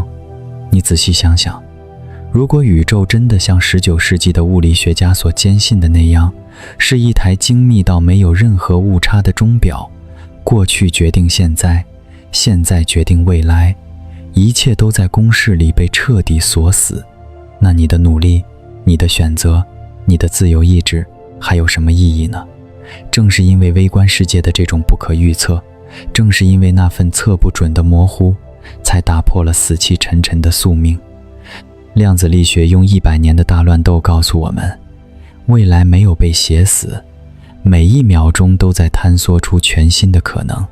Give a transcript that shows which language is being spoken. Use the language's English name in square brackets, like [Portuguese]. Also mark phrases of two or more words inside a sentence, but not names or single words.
[Chinese] 你仔細想想，如果宇宙真的像19世紀的物理學家所堅信的那樣，是一台精密到沒有任何誤差的鐘錶，過去決定現在，現在決定未來，一切都在公式裡被徹底鎖死，那你的努力、你的選擇、你的自由意志還有什麼意義呢？正是因為微觀世界的這種不可預測，正是因為那份測不準的模糊，才打破了死气沉沉的宿命。量子力学用100年的大亂鬥告訴我們，未來沒有被寫死，每一秒鐘都在坍縮出全新的可能。